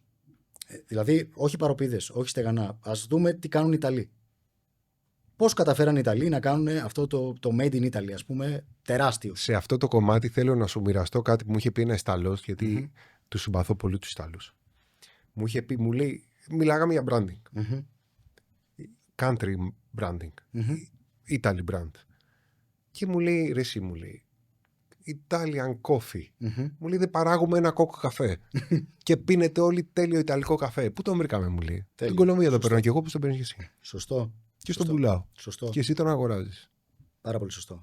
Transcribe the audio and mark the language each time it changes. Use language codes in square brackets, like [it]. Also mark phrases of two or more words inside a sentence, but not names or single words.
[el] Δηλαδή, όχι παροπίδες, όχι στεγανά. Ας δούμε τι κάνουν οι Ιταλοί. Πώς καταφέραν οι Ιταλοί να κάνουν αυτό το [en] Made in Italy, [el] ας πούμε, τεράστιο. Σε αυτό το κομμάτι θέλω να σου μοιραστώ κάτι που μου είχε πει ένα Ιταλός, γιατί τους συμπαθώ πολύ τους Ιταλούς. Μου είχε πει, μου λέει, μιλάγαμε για branding. [en] Country branding. Italy brand. [el] Και μου λέει, ρε εσύ, μου λέει, [en] Italian coffee. [el] Μου λέει, δεν παράγουμε ένα κόκκο καφέ. Και πίνετε όλοι τέλειο ιταλικό καφέ. Πού το βρήκαμε, μου λέει. Στην Κολομβία το παίρνω και εγώ, πώς το παίρνεις εσύ. Σωστό. Και στον πουλάω. Σωστό. Και εσύ τον αγοράζεις. Πάρα πολύ σωστό.